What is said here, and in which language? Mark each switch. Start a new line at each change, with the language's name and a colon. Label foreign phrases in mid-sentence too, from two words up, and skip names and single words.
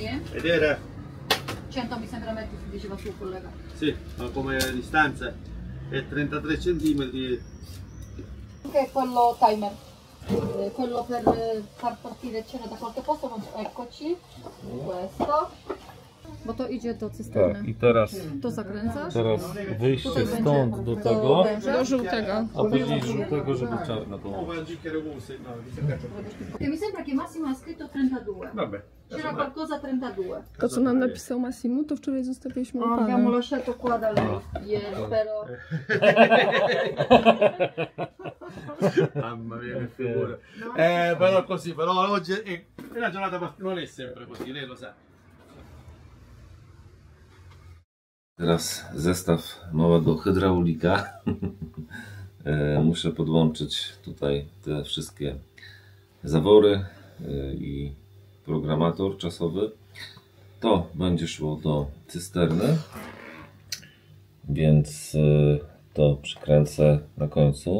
Italian: Ed era, 100 mi sembra metri, diceva suo collega. sì, ma come distanza è 33 centimetri. Che è quello timer. Quello per far partire c'era da qualche posto, non so, eccoci. Questo.
Polish: Bo to idzie do cysterny. Tak, i teraz To zakręcasz. wyjście Tutaj będzie stąd do tego, Do żółtego. a później z żółtego, żeby czarno było.
Italian: Che mi sembra che Massimo ha scritto 32. Vabbè. C'era qualcosa 32.
Polish: To, co nam napisał Massimo, to wczoraj zostawiliśmy u
Italian: Abbiamo
Polish: pana.
Italian: lasciato qua da lei ieri, però. Mamma mia, che figura. Però così, però oggi è una giornata, non è sempre così, lei lo sa.
Polish: Teraz zestaw małego hydraulika. Muszę podłączyć tutaj te wszystkie zawory i programator czasowy. To będzie szło do cysterny, więc to przykręcę na końcu.